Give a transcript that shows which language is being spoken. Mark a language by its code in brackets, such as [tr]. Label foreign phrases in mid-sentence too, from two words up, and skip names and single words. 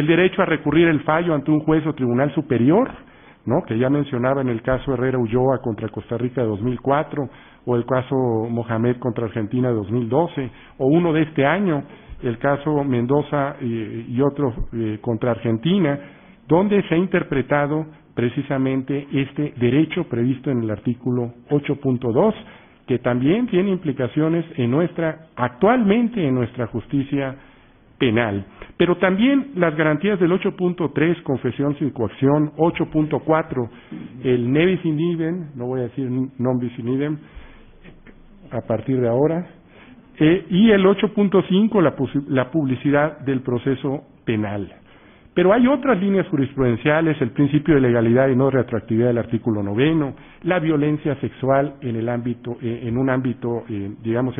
[es] derecho a recurrir el fallo ante un juez o tribunal superior, ¿no?, que ya mencionaba en el caso Herrera Ulloa contra Costa Rica de 2004, o el caso Mohamed contra Argentina de 2012, o uno de este año, el caso Mendoza y otro contra Argentina, donde se ha interpretado precisamente este derecho previsto en el artículo 8.2, que también tiene implicaciones actualmente en nuestra justicia penal. Pero también las garantías del 8.3, confesión sin coacción, 8.4, el [la] ne bis in idem, [es] no voy a decir [la] non bis in idem [es] a partir de ahora, y el 8.5, la publicidad del proceso penal. Pero hay otras líneas jurisprudenciales, el principio de legalidad y no retroactividad del artículo 9, la violencia sexual en un ámbito, digamos, en